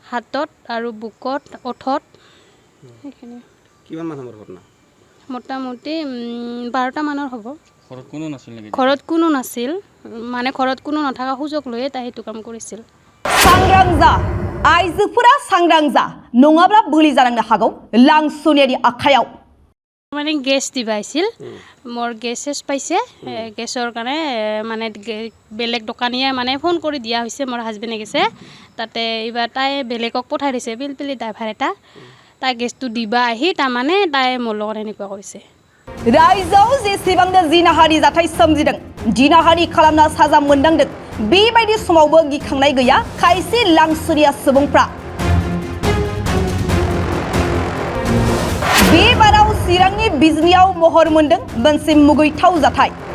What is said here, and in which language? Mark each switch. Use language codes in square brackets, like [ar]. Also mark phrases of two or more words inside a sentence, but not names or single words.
[as] হাতত আৰু বুকত ওঠত সেইখিনি কিমান মানুহৰ ঘটনা মোটামুটি 12টা মানৰ হ'ব ঘৰত কোনো নাছিল নেকি ঘৰত কোনো নাছিল মানে ঘৰত কোনো নথকা সুযোগ লৈয়ে তাই সেইটো কাম কৰিছিল [brx] सांग्रां जा आइजोफोरा सांग्रां जा नङाब्ला बोलि जानांनो हागौ लांसुनियानि आखायाव [as] মানে গেছ দিবা আহিছিল মোৰ গেছ চেছ পাইছে গেছৰ কাৰণে মানে বেলেগ দোকানীয়ে মানে ফোন কৰি দিয়া হৈছে মোৰ হাজবেণ্ডে গেছে তাতে এইবাৰ তাই বেলেগক পঠাই দিছে পিলপিলি ড্ৰাইভাৰ এটা তাই গেছটো দিবা আহি তাৰমানে তাই মোৰ লগত এনেকুৱা কৰিছে [brx] रायजोआव जेसेबांनो जिनाहारि जाथाय सोमजिदों जिनाहारि खालामना साजा मोननांदों बेबायदि समावबो गिखांनाय गैया खायसे लांसुनिया सुबुंफ्रा बे बाराव चिरांनि बिजनियाव महर मोनदों मोनसे मुगैथाव जाथाय